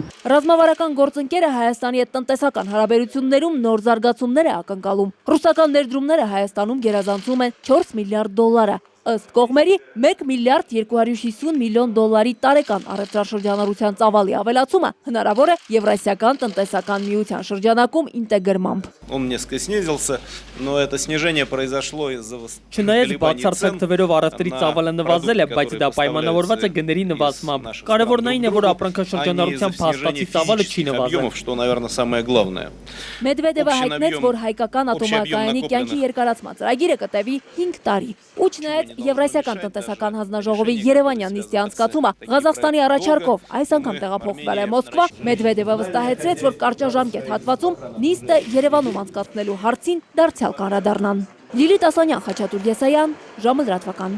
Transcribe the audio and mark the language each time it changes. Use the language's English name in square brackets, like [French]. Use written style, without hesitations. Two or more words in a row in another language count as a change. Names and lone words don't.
[Armenian] Ռազմավարական գործընկերը Հայաստանի հետ տնտեսական հարաբերություններում նոր զարգացումներ է ակնկալում։ Ռուսական ներդրումները Հայաստանում գերազանցում են $4 միլիարդ։ Ըստ կողմերի $1 միլիարդ 250 միլիոն տարեկան առևտրաշրջանառության ծավալի ավելացումը հնարավոր է Եվրասիական տնտեսական միության շրջանակում ինտեգրմամբ։ [Russian] Он несколько снизился, но это снижение произошло из-за [Armenian] Չնայած բացարձակ թվերով առևտրի ծավալը նվազել է, բայց դա պայմանավորված է գների նվազմամբ։ Կարևորն այն է, որ ապրանքաշրջանառության փաստացի ծավալը չի նվազել։ [Russian] что, наверное, самое главное. [Armenian] Մեդվեդևը հայտնեց, որ հայկական ատոմակայանի կյանքի երկարացման ծրագիրը կտևի 5 տարի։ Ու չնայած Եվրասիական տնտեսական հանձնաժողովի Երևանյան նիստի անցկացումը Ղազախստանի առաջարկով այս անգամ տեղափոխվել է Մոսկվա, Մեդվեդևը վստահեցրեց, որ կարճաժամկետ հատվածում նիստը Երևանում անցկացնելու հարցին դարձյալ կանրադառնան։ Լիլիթ Ասանյան, Խաչատուր Եսայան, ժամը լրատվական։